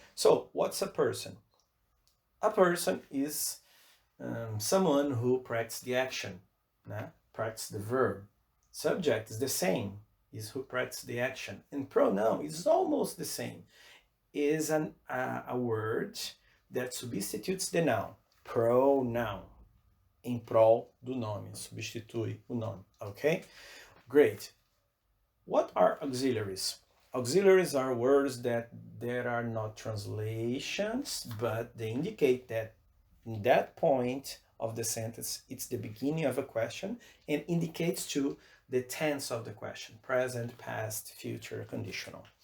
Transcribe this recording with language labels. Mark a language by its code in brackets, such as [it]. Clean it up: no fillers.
[en] So what's a person? A person is someone who practices the action, practice the verb. Subject is the same, is who practices the action. And pronoun is almost the same, is a word that substitutes the noun. [pt] Pronoun, em prol do nome, substitui o nome, okay? [en] Great. What are auxiliaries? Auxiliaries are words that there are not translations, but they indicate that in that point of the sentence, it's the beginning of a question and indicates to the tense of the question, present, past, future, conditional.